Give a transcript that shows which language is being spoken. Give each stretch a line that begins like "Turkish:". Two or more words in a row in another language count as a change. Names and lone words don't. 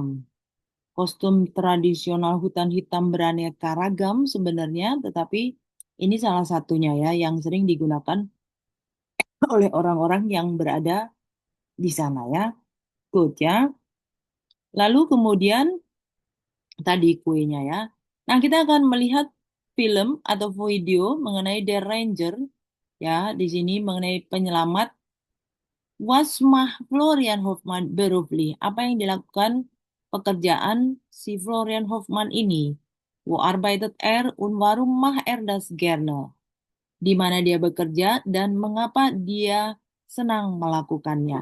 Indonesian: Kostum tradisional hutan hitam beraneka ragam sebenarnya, tetapi ini salah satunya ya yang sering digunakan oleh orang-orang yang berada di sana ya. Good ya. Lalu kemudian tadi kuenya ya. Nah, kita akan melihat film atau video mengenai The Ranger ya, di sini mengenai penyelamat.
German: Was macht Florian Hoffmann beruflich?
Indonesian: Apa yang dilakukan pekerjaan si Florian Hoffmann ini?
German: Wo arbeitet er und warum macht er das gerne?
Indonesian: Di mana dia bekerja dan mengapa dia senang melakukannya.